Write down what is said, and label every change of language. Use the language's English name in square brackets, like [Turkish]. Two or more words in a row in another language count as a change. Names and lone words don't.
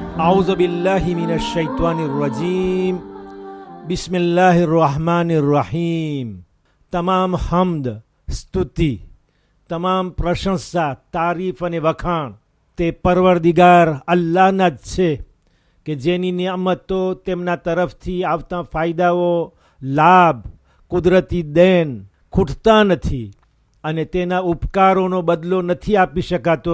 [Arabic] أعوذ بالله من الشيطان الرجيم بسم الله الرحمن الرحيم [Gujarati] તમામ હમ્દ, સ્તુતિ, તમામ પ્રશંસા, તારીફ અને વખાણ તે પરવરદિગાર અલ્લાહના જ છે કે જેની નિયામતો, તેમના તરફથી આવતા ફાયદાઓ, લાભ, કુદરતી દેન ખૂટતા નથી અને તેના ઉપકારોનો બદલો નથી આપી શકાતો.